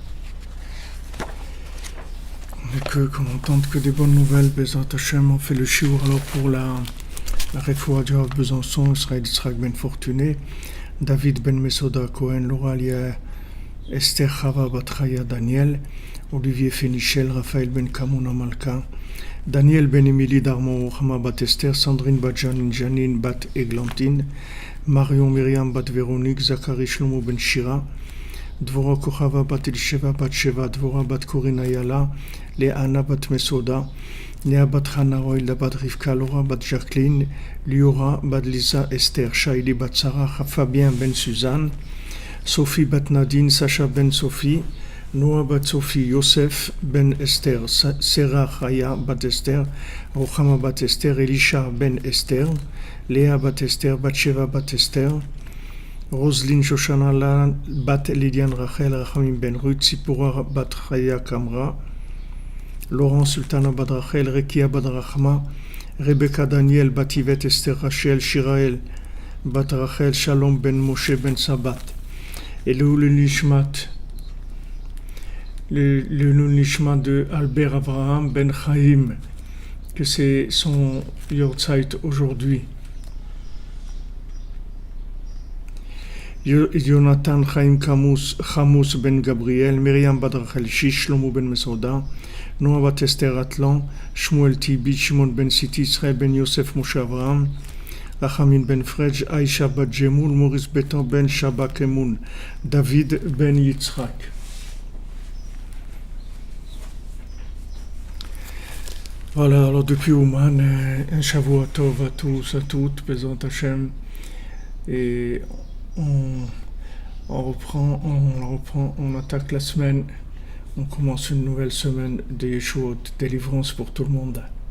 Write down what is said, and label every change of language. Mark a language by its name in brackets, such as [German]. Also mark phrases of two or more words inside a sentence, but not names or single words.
[French] Qu'on n'entende que des bonnes nouvelles, [Hebrew] Bezat Hachem, [French] on fait le shiur alors pour la Refoua du Rav Besançon, Israël Yitzhak ben Fortuné, David ben Mesoda Cohen, Laura Lia, Esther Chava Batraya Daniel, Olivier Fénichel, Raphaël ben Kamouna Malka, Daniel ben Emily Darmon, Rochama bat Esther, Sandrine bat Janine bat Eglantine, Marion Myriam bat Véronique, Zachary Shlomo ben Shira, Dvora Kochava bat Elisheva bat Sheva, Dvora bat Corina Yala, Léana bat Mesoda, Néa bat Hana Roilda bat Rivka, Laura bat Jacqueline, Liora bat Lisa Esther, Shaili bat Sarah, Fabien ben Suzanne, Sophie bat Nadine, Sacha ben Sophie, Noah bat Sophie, Yosef ben Esther, Sarah Chaya bat Esther, Rochama bat Esther, Elisha ben Esther, Léa bat Esther, Batsheva bat Esther, Roselyne Shoshana bat Lydiane Rachel, Rachamim ben Ruth, Sipora bat Chaya Kamra, Laurent Sultana bat Rachel, Rekia bat Rachma, Rebecca Daniel bat Yvette Esther Rachel, Shirael bat Rachel, Shalom ben Moshe ben Sabat, et le Nishmat, le Nishmat de Albert Abraham ben Chaim, que c'est son Yortzeit aujourd'hui. Jonathan Chaim Chamous ben Gabriel, Myriam bat Rachel Shish, Shlomo ben Mesoda, Noah bat Esther Atlan, Shmuel Tibi, Shimon ben Siti, Israël ben Yosef Moshe Avraham, Rachamin ben Frej, Aïcha bat Jemoul, Maurice Betan ben Shabak Emoun, David ben Yitzhak. Voilà, alors depuis Ouman, un [Hebrew] Shavua Tov [French] à tous, à toutes, [Hebrew] Bezat Hachem, [French] et on reprend, on attaque la semaine, on commence une nouvelle semaine de Yeshuot, délivrance pour tout le monde.